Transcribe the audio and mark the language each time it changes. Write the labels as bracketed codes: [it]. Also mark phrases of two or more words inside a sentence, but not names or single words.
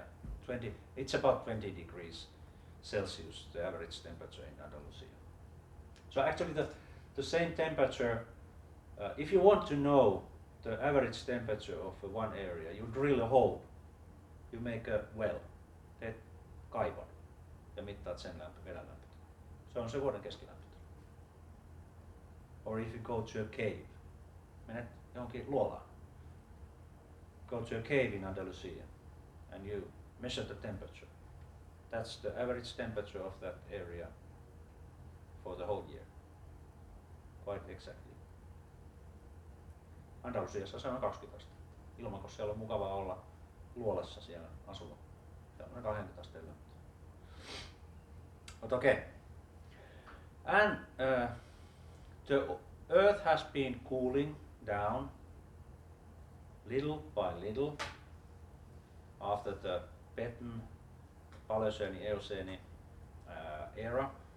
[en] It's about 20 degrees Celsius, the average temperature in Andalusia. So actually the same temperature, if you want to know the average temperature of one area, you drill a hole, you make a well, [fi] teet kaivon ja mittaat sen veden lämpötilaa. Se on se vuoden keskilämpötila. [en] Or if you go to a cave, [fi] menet johonkin luolaan. [en] Go to a cave in Andalusia and you measure the temperature. That's the average temperature of that area for the whole year. Quite exactly. [fi] Andalusiassa se on 20 astetta. Ilman, kun siellä on mukavaa olla luolassa siellä asua. Se on 20 asteen lämpötila. [en] But okay. And the Earth has been cooling down little by little after the Petton, Paleocene, Eocene era.